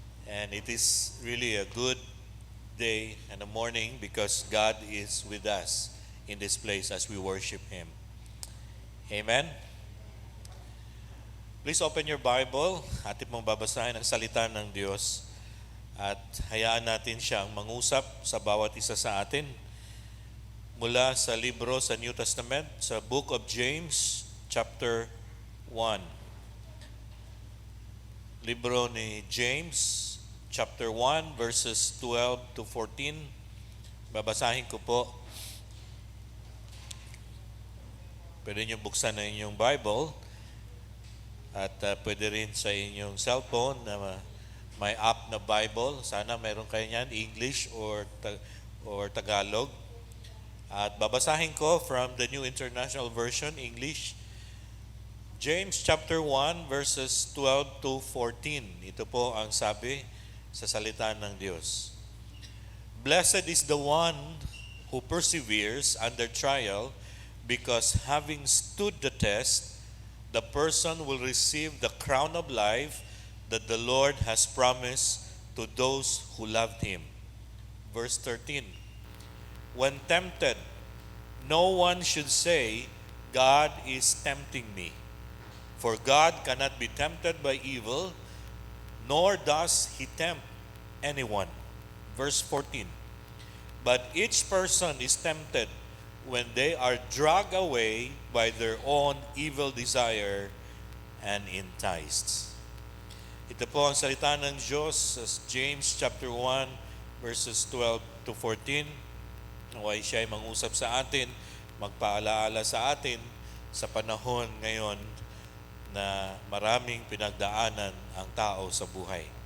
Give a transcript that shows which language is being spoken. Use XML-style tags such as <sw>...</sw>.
<en>And it is really a good day and a morning because God is with us in this place as we worship Him. Amen? Please open your Bible.</en> <tl>Atin mong babasahin ang salita ng Diyos at hayaan natin siyang mangusap sa bawat isa sa atin mula sa libro sa New Testament, sa Book of James, chapter 1. Libro ni James, chapter 1, verses 12 to 14. Babasahin ko po. Pwede nyo buksan na inyong Bible at pwede rin sa inyong cellphone na may app na Bible. Sana meron kayo niyan, English or Tagalog. At babasahin ko</tl> <en>from the New International Version, English. James chapter 1 verses 12 to 14.</en> <tl>Ito po ang sabi sa salita ng Diyos.</tl> <en>Blessed is the one who perseveres under trial, because having stood the test, the person will receive the crown of life that the Lord has promised to those who loved Him. Verse 13. When tempted, no one should say, God is tempting me. For God cannot be tempted by evil, nor does He tempt anyone. Verse 14. But each person is tempted when they are dragged away by their own evil desire and enticed.</en> <tl>Ito po ang salita ng Diyos sa James chapter 1 verses 12 to 14. Naway siya ay mangusap sa atin, magpaalaala sa atin sa panahon ngayon na maraming pinagdaanan ang tao sa buhay.</tl>